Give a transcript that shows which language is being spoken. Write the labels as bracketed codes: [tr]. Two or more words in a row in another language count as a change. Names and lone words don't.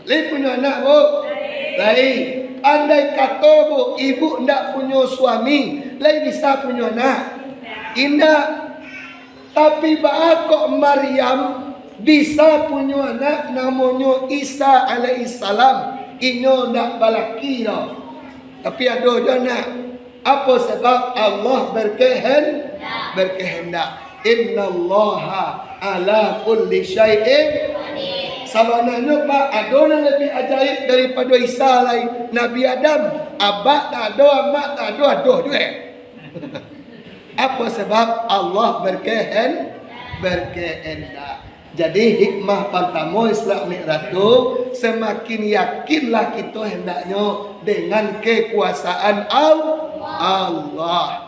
[id] Lai punya anak bu? Lai. Andai kata bu, ibu ndak punya suami, lai bisa punya anak? Indah. Tapi kok Maryam bisa punya anak namanya Isa alaihissalam. [min] Inyo ndak balaki dah. Tapi ada je anak. [id] Apa sebab Allah berkehendak. [ar] Innallaha ala kulli syai'in. [id] Sebenarnya Pak, ada yang lebih ajaib daripada Isa lain. Nabi Adam, abak tak ada, amak tak ada, ada juga. Apa sebab Allah berkehendak. Jadi hikmah pertama Isra Mi'raj itu semakin yakinlah kita hendaknya dengan kekuasaan Allah.